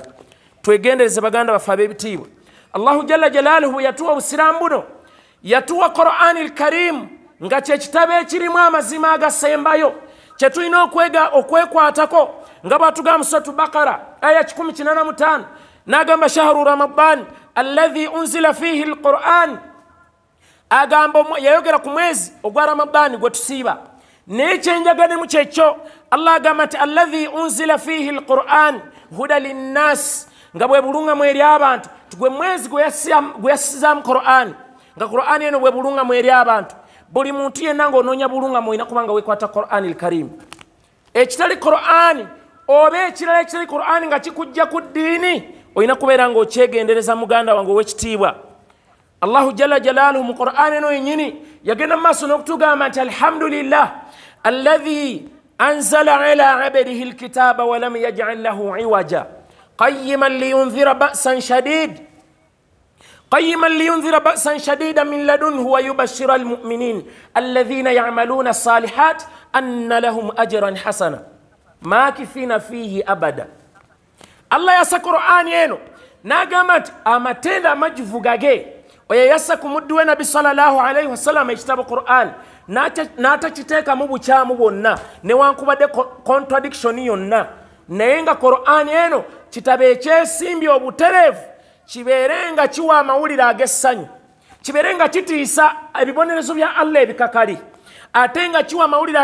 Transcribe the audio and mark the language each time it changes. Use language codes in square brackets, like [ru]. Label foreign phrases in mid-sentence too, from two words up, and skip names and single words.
[lg] Twegendereze baganda baffe ab'ebitiibwa. [ar] الله جل جلاله [lg] bwe yatuwa obusiraamu buno yatuwa [ar] القرآن الكريم [lg] nga kye kitabo ekirimu amazima agasembayo kye tulina okwekwatako nga bw'atugamba mu [ar] سورة البقرة [lg] aya 185 n'agamba [ar] شهر رمضان الذي أنزل فيه القرآن, [lg] agamba yayogera ku mwezi ogwa Ramadan gwe tusiiba nechenjagane mu kyekyo Allah agamba nti [ar] الذي أنزل فيه القرآن هدى للناس [lg] nga bwe bulungamu eri abantu tugwe mwezi gwe yassizaamu Qur'an nga Qur'an eno bwe bulungamu eri abantu buli muntu yenna ng'onoonya bulungamu olina kubanga weekwata Qur'an al-Karim ekitali Qur'an oba ekirala ekitali Qur'an nga kikujja ku ddiini olina kubeera ng'okyegendereza muganda wange ow'ekitiibwa [ar] الله جل جلاله [lg] mu Qur'an eno yennyini yagenda mu maaso n'okutugamba nti [ar] الحمد لله الذي أنزل على عبده الكتاب ولم يجعل له عوجا قيما لينذر بأسا شديدا من لدنه ويبشر المؤمنين الذين يعملون الصالحات أن لهم أجرا حسنا ماكثين فيه أبدا. [lg] Allah yassa Qur'an eno n'agamba nti amatenda amajuvuga ge oyo yassa ku muddu we Nabi [ar] صلى الله عليه وسلم [lg] ekitabo Qur'an n'atakiteekamu bukyamu bwonna newankubadde contradiction yonna naye nga Qur'an eno kitabo ekyesimbye obutereevu kibeere nga kiwa amawulire ag'essanyu kibeere nga kitiisa ebibonerezo bya Allah ebikakali ate nga kiwa amawulire